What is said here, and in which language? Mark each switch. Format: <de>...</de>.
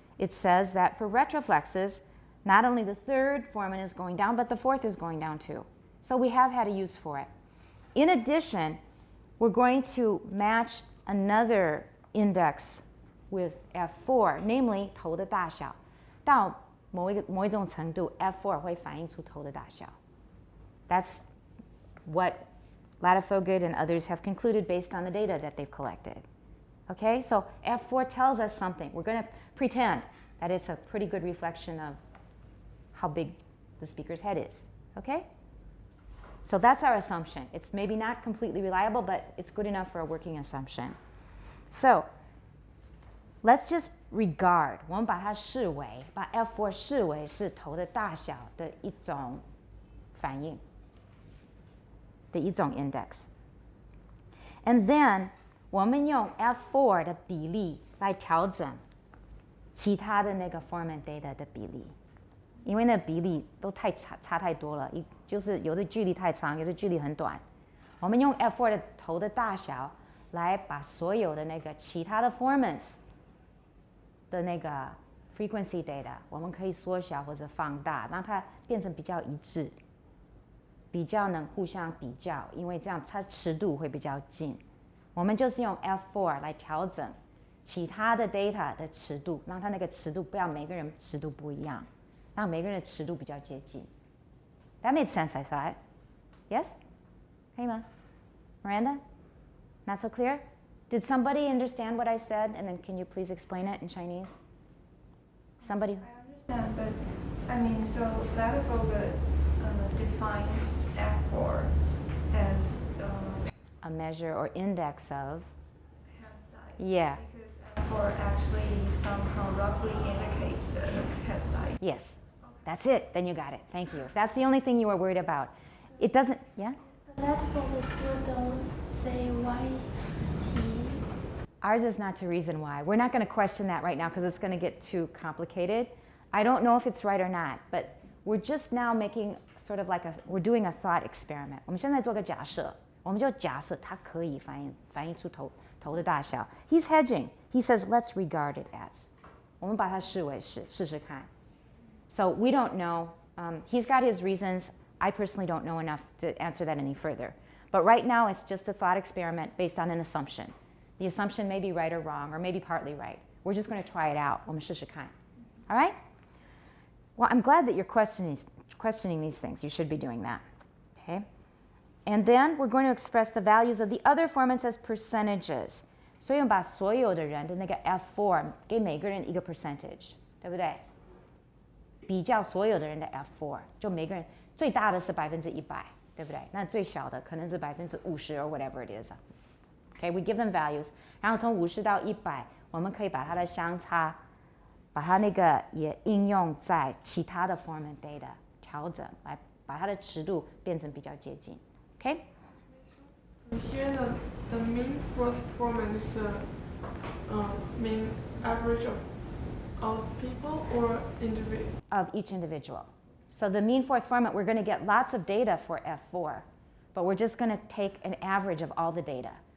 <en>It says that for retroflexes, not only the third formant is going down, but the fourth is going down too. So we have had a use for it. In addition, we're going to match another index with F4, namely</en> <zh>头的大小。到某一种程度 F4 会反映出头的大小。</zh> <en>That's what Ladefoged and others have concluded based on the data that they've collected. Okay, so F4 tells us something. We're going to pretend that it's a pretty good reflection of how big the speaker's head is. Okay? So that's our assumption. It's maybe not completely reliable, but it's good enough for a working assumption. So let's just regard,</en> <zh>我们把它视为，把 F4 视为是头的大小的一种反应，的一种 index.</zh> <en>And then</en> <zh>我们用 F4 的比例来调整其他的那个 formant data 的比例，因为那比例都差太多了，就是有的距离太长，有的距离很短。我们用 F4 的头的大小来把所有的那个其他的 formants 的那个 frequency data， 我们可以缩小或者放大，让它变成比较一致，比较能互相比较，因为这样它尺度会比较近。我们就是用 F4 来调整其他的 data 的尺度，让它那个尺度不要每个人尺度不一样，让每个人的尺度比较接近。</zh> <en>That made sense, I thought. Yes?</en> <zh>可以吗</zh> <en>Miranda? Not so clear? Did somebody understand what I said? And then can you please explain it in Chinese? Somebody? I understand, but I mean, so Decibels defines F4 as A measure or index of? head size. Yeah. Because F4 actually somehow roughly indicate the head size. Yes. That's it. Then you got it. Thank you. If that's the only thing you were worried about, it doesn't, yeah? But that for we still don't say why he. Ours is not to reason why. We're not going to question that right now because it's going to get too complicated. I don't know if it's right or not, but we're just now making sort of like we're doing a thought experiment.</en> <zh>我们现在做个假设，我们就假设它可以反映出头的大小。</zh> <en>He's hedging. He says, let's regard it as.</en> <zh>我们把它视为是，试试看。</zh> <en>So we don't know. He's got his reasons. I personally don't know enough to answer that any further. But right now, it's just a thought experiment based on an assumption. The assumption may be right or wrong, or maybe partly right. We're just going to try it out.</en> <zh>我们试试看.</zh> <en>All right? Well, I'm glad that you're questioning these things. You should be doing that. Okay? And then we're going to express the values of the other formants as percentages.</en> <zh>所以我们把所有的人的那个 F4 给每个人一个 percentage， 对不对？比较所有的人的 F4， 就每个人最大的是100%，对不对？那最小的可能是50%</zh> <en>or whatever it is. Okay, we give them values，</en> <zh>然后从50到100，我们可以把它的相差，把它那个也应用在其他的 formant data 调整，来把它的尺度变成比较接近。</zh> <en>Okay? Here the mean fourth formant is the mean average of all people or individual? Of each individual. So the mean fourth formant, we're going to get lots of data for F4, but we're just going to take an average of all the data.</en>